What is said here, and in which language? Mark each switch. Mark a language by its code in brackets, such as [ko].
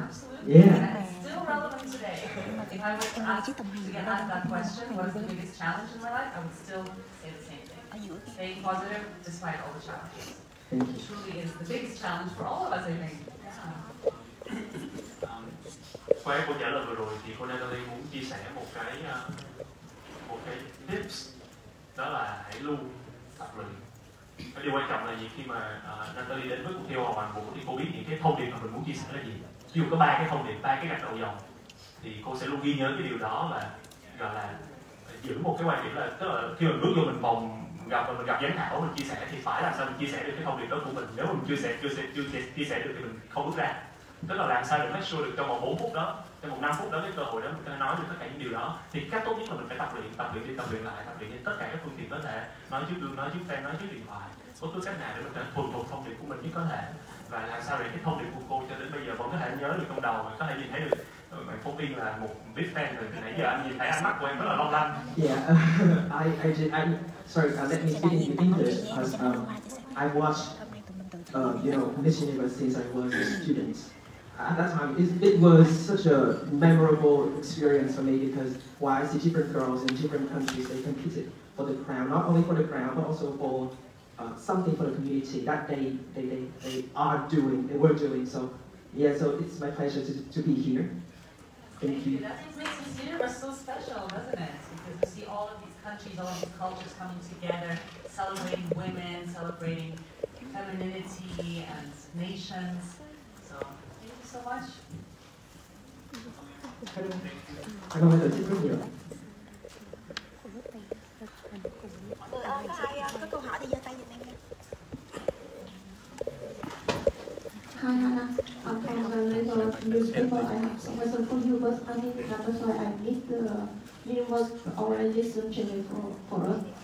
[en] Absolutely. Yeah. And it's still relevant today. If I was asked to get asked that question, what is the biggest challenge in my life, I would still say the same thing. Staying positive despite all the challenges. Thank you. It truly is the biggest challenge for all of us, I think. [vi] Qua câu trả lời vừa rồi thì cô Natalie muốn chia sẻ một cái tips, đó là hãy luôn tập luyện. Cái điều quan trọng là gì? Khi mà Natalie đến với cuộc thi Hoa Hoàn Vũ thì cô biết những cái thông điệp mà mình muốn chia sẻ là gì. Ví dụ có 3 cái thông điệp, 3 cái gạch đầu dòng thì cô sẽ luôn ghi nhớ cái điều đó, và gọi là giữ một cái quan điểm là, tức là khi mình bước vô mình gặp giám khảo, mình chia sẻ thì phải làm sao mình chia sẻ được cái thông điệp đó của mình. Nếu mình chưa chia sẻ được thì mình không bước ra. Tức là làm sao để make sure được trong vòng 4 phút đó, trong vòng 5 phút đó, cái cơ hội đó mình có thể nói được tất cả những điều đó. Thì cách tốt nhất là mình phải tập luyện lại, tập luyện trên tất cả các phương tiện có thể, nói trước gương, nói trước fan, nói trước điện thoại, bất cứ cách nào để mình có thể thuần thục thông điệp của mình nhất có thể. Và làm sao để cái thông điệp của cô cho đến bây giờ vẫn có thể nhớ được trong đầu, và có thể nhìn thấy được bạn Phúc Yên là một [en] big fan [vi] rồi. Từ nãy giờ anh nhìn thấy ánh mắt của em rất là long lanh. [en] Yeah, sorry, let me speak in English because I watched, Miss Universe since I was a student. At that time, it was such a memorable experience for me because I see different girls in different countries, they competed for the crown, not only for the crown, but also for something for the community that they were doing. So, yeah, so it's my pleasure to be here. Thank you. That makes Miss Universe so special, doesn't it? Because you see all of these countries, all of these cultures coming together, celebrating women, celebrating femininity and nations. So, thank you so much. [vi] Cảm ơn rất nhiều. Có ai có câu hỏi thì giơ tay giùm em nha. [en] Hi Hannah, I'm from the local newspaper. I have some question for you, but I think that's why I need the Universe organization channel for us.